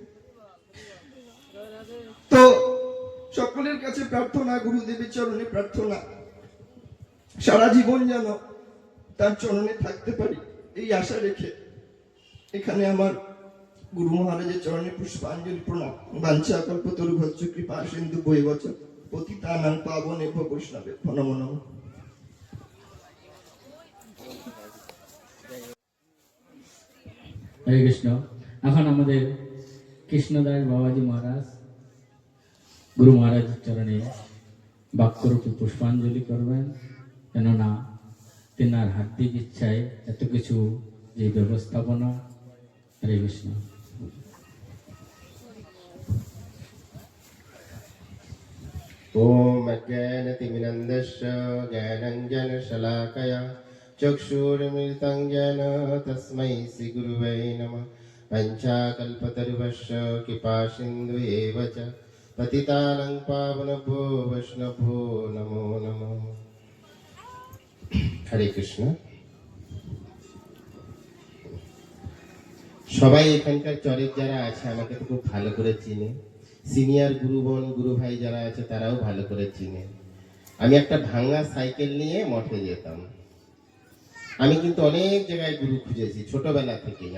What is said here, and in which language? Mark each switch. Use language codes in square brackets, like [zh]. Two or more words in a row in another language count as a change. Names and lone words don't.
[bn] তো সকলের কাছে প্রার্থনা, গুরুদেবের চরণে প্রার্থনা, সারা জীবন যেন তার চরণে থাকতে পারি, এই আশা রেখে এখানে আমার গুরু মহারাজের চরণে পুষ্পাঞ্জলি প্রণাম। [sa] বাঞ্ছা কল্পতরুভ্যশ্চ কৃপা সিন্ধু বৈবচ পতিতানাং পাবনেভ্যো বৈষ্ণবেভ্যো নমো নমঃ। হরে কৃষ্ণ। [bn] এখন আমাদের কৃষ্ণদাস বাবাজি মহারাজ গুরু মহারাজের চরণে বাক্যরূপে পুষ্পাঞ্জলি করবেন, কেননা তেনার হার্দিক ইচ্ছায় এত কিছু যে ব্যবস্থাপনা। [sa] হরে কৃষ্ণ। ओम अज्ञानतिमिरन्दस्य ज्ञानञ्जनशलाकया चक्षुरुन्मिलितं येन तस्मै श्रीगुरुवे नमः। पञ्चाकल्पतरुभ्यश्च कृपासिन्धु एव च पतितानां पावनेभ्यो वैष्णवेभ्यो नमो नमः। हरे কৃষ্ণ। [bn] সবাই এখানকার চরের যারা আছে আমাকে তো খুব ভালো করে চিনে। সিনিয়র গুরু বোন, গুরু ভাই যারা আছে তারাও ভালো করে চিনে। আমি একটা ভাঙা সাইকেল নিয়ে মঠে যেতাম। আমি কিন্তু অনেক জায়গায় গুরু খুঁজেছি ছোটবেলা থেকেই।